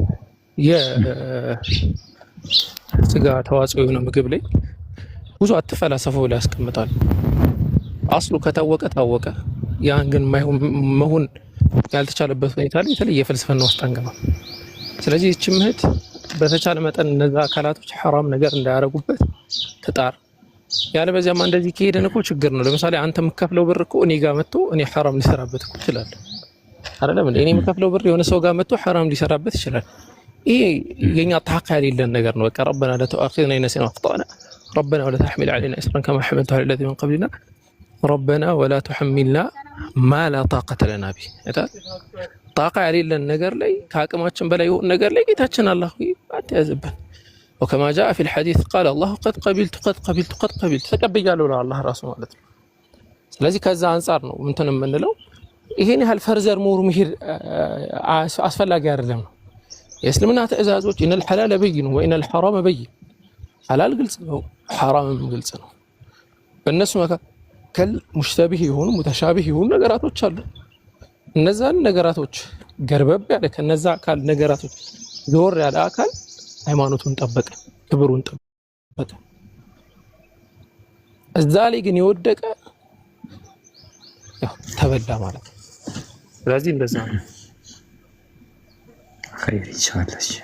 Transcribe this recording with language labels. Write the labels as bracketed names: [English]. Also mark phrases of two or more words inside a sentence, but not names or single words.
[Amharic] የስጋ ተዋጽኦ የሆነ ምግብ ላይ ብዙ አትፈላሰፉ ብለው ያስቀምጣሉ። አስሉ ከታወቀ ታወቀ። ያን ግን መሆን ያልተቻለበት ሁኔታ ላይ የተለየ ፍልስፍና ውስጥ አንገባም። ስለዚህ እቺ ምህት በተቻለ መጠን እነዛ አካላቶች ሐራም ነገር እንዳያረጉበት ትጣር። ያለ በዚያማ እንደዚህ ከሄደን እኮ ችግር ነው። ለምሳሌ አንተ የምከፍለው ብር እኮ እኔ ጋር መጥቶ እኔ ሐራም ሊሰራበት እኮ ይችላል አይደለም እንዴ? እኔ የምከፍለው ብር የሆነ ሰው ጋር መጥቶ ሐራም ሊሰራበት ይችላል። ይሄ የኛ ታካል የለን ነገር ነው። በቃ ረበና [Arabic] لا تؤاخذنا إن نسينا وأخطأنا ربنا ولا تحمل علينا إصرا كما حملته على الذين من قبلنا ربنا ولا تحملنا ما لا طاقة لنا به طاقة [Amharic] የሌለን ነገር ላይ ከአቅማችን በላይ የሆነ ነገር ላይ ጌታችን አላህ አትያዝብን። [Arabic] وكما جاء في الحديث قال الله قد قبلت [Amharic] ተቀብያለሁ ለአላህ ራሱ ማለት ነው። ስለዚህ ከዛ አንፃር ነው እንትን የምንለው ይሄን ያህል [English] further more [Amharic] መሄድ አስፈላጊ አይደለም ነው። የእስልምና ትዕዛዞች [Arabic] إن الحلال بين وإن الحرام بين፣ [Amharic] ሐላል ግልጽ ነው፣ ሐራምም ግልጽ ነው። በእነሱ መካከል ሙሽተቢህ የሆኑ ሙተሻቢህ የሆኑ ነገራቶች አሉ። እነዛን ነገራቶች ገርበብ ያለ ከነዛ አካል ነገራቶች ዞር ያለ አካል ሃይማኖቱን ጠበቀ፣ ክብሩን ጠበቀ። እዛ ላይ ግን የወደቀ ያው ተበላ ማለት ነው። ስለዚህ እንደዛ ነው። [Arabic] خير ان شاء الله